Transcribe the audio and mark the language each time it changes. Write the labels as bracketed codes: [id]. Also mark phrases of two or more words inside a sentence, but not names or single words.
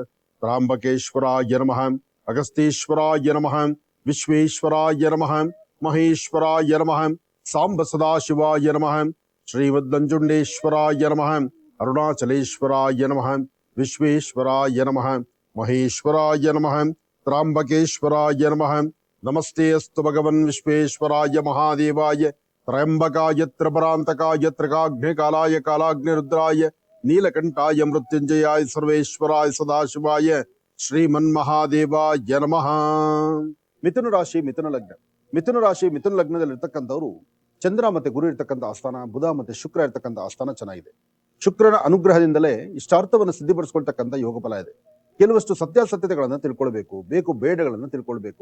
[sa] त्र्यंबकेश्वराय नमः, अगस्तीश्वराय नमः, विश्वेश्वराय नमः, महेश्वराय नमः, सांब सदाशिवाय नमः, श्रीमद्नंजुंडेश्वराय नमः, अरुणाचलेश्वराय नमः, विश्वेश्वराय नमः, महेश्वराय नमः, त्र्यंबकेश्वराय नमः। नमस्ते अस्तु भगवन् विश्वेश्वराय महादेवाय त्र्यंबकाय त्रिपुरांतकाय त्रिकाग्निकालाय कालाग्निरुद्राय नीलकंठाय मृत्युंजयाय सर्वेश्वराय सदाशिवाय ಶ್ರೀಮನ್ಮಹಾದೇವಾಯ ನಮಃ। [kn] ಮಿಥುನ ರಾಶಿ ಮಿಥುನ ಲಗ್ನದಲ್ಲಿರ್ತಕ್ಕಂಥವ್ರು ಚಂದ್ರ ಮತ್ತೆ ಗುರು ಇರ್ತಕ್ಕಂಥ ಆಸ್ಥಾನ, ಬುಧ ಮತ್ತೆ ಶುಕ್ರ ಇರ್ತಕ್ಕಂಥ ಆಸ್ಥಾನ ಚೆನ್ನಾಗಿದೆ. ಶುಕ್ರನ ಅನುಗ್ರಹದಿಂದಲೇ ಇಷ್ಟಾರ್ಥವನ್ನು ಸಿದ್ಧಿಪಡಿಸ್ಕೊಳ್ತಕ್ಕಂಥ ಯೋಗ ಫಲ ಇದೆ. ಕೆಲವಷ್ಟು ಸತ್ಯಾಸತ್ಯತೆಗಳನ್ನ ತಿಳ್ಕೊಳ್ಬೇಕು, ಬೇಕು ಬೇಡಗಳನ್ನ ತಿಳ್ಕೊಳ್ಬೇಕು.